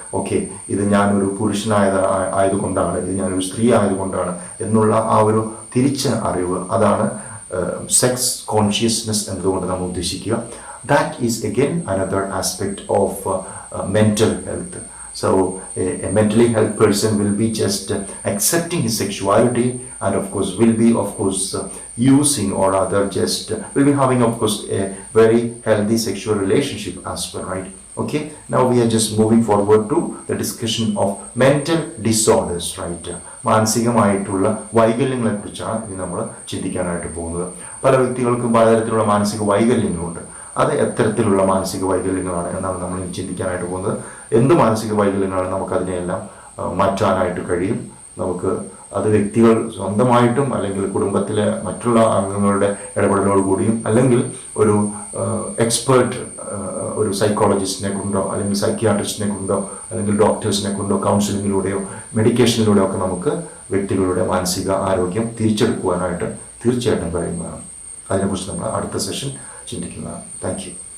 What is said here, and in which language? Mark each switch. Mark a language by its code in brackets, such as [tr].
[ml] Okay, ഇത് ഞാനൊരു ആയതുകൊണ്ടാണ്, ഇത് ഞാനൊരു സ്ത്രീ ആയതുകൊണ്ടാണ് എന്നുള്ള ആ ഒരു തിരിച്ച അറിവ്, അതാണ് സെക്സ് കോൺഷ്യസ്നെസ് എന്നതുകൊണ്ട് നമ്മൾ ഉദ്ദേശിക്കുക. [en] That is again another aspect of mental health. So a mentally healthy person will be just accepting his sexuality, and of course will be, of course, using, or rather just will be having, of course, a very healthy sexual relationship as well, right? Okay, now we are just moving forward to the discussion of mental disorders, right? [ml] മാനസികമായിട്ടുള്ള വൈകല്യങ്ങളെ കുറിച്ചാണ് ഇനി നമ്മൾ ചിന്തിക്കാനായിട്ട് പോകുന്നത്. പല വ്യക്തികൾക്കും പലതരത്തിലുള്ള മാനസിക വൈകല്യങ്ങളുണ്ട്. അത് എത്തരത്തിലുള്ള മാനസിക വൈകല്യങ്ങളാണ് എന്നാണ് നമ്മൾ ചിന്തിക്കാനായിട്ട് പോകുന്നത്. എന്ത് മാനസിക വൈകല്യങ്ങളാണ്, നമുക്കതിനെയെല്ലാം മാറ്റാനായിട്ട് കഴിയും. നമുക്ക് അത് വ്യക്തികൾ സ്വന്തമായിട്ടും, അല്ലെങ്കിൽ കുടുംബത്തിലെ മറ്റുള്ള അംഗങ്ങളുടെ ഇടപെടലോടുകൂടിയും, അല്ലെങ്കിൽ ഒരു എക്സ്പേർട്ട്, ഒരു സൈക്കോളജിസ്റ്റിനെ കൊണ്ടോ, അല്ലെങ്കിൽ സൈക്യാട്രിസ്റ്റിനെ കൊണ്ടോ, അല്ലെങ്കിൽ ഡോക്ടേഴ്സിനെ കൊണ്ടോ, കൗൺസിലിങ്ങിലൂടെയോ മെഡിക്കേഷനിലൂടെയോ ഒക്കെ നമുക്ക് വ്യക്തികളുടെ മാനസിക ആരോഗ്യം തിരിച്ചെടുക്കുവാനായിട്ട് തീർച്ചയായിട്ടും കഴിയുന്നതാണ്. അതിനെക്കുറിച്ച് നമ്മൾ അടുത്ത സെഷൻ ചിന്തിക്കുന്നതാണ്. Thank you.